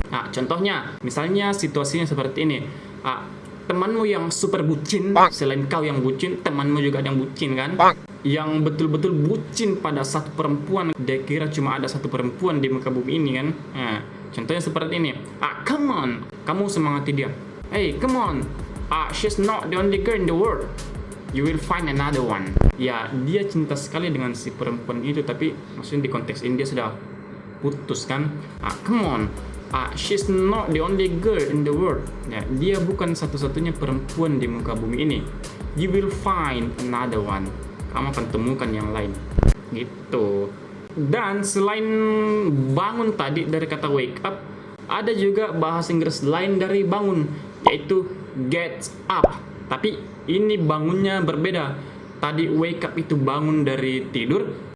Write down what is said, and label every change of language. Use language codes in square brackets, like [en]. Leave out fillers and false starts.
[id] Nah, contohnya, misalnya situasinya seperti ini. Temanmu yang super bucin, selain kau yang bucin, temanmu juga ada yang bucin kan? Yang betul-betul bucin pada satu perempuan. Dia kira cuma ada satu perempuan di muka bumi ini kan? Nah, contohnya seperti ini. [en] Come on, [id] kamu semangati dia. [en] Hey, come on. She's not the only girl in the world. You will find another one. [id] Ya, dia cinta sekali dengan si perempuan itu, tapi maksudnya di konteks ini dia sudah putus kan? [en] Come on. She's not the only girl in the world. [id] Ya, dia bukan satu-satunya perempuan di muka bumi ini. [en] You will find another one. [id] Kamu akan temukan yang lain. Gitu. Dan selain bangun tadi dari kata wake up, ada juga bahasa Inggris lain dari bangun, yaitu get up. Tapi ini bangunnya berbeda. Tadi wake up itu bangun dari tidur.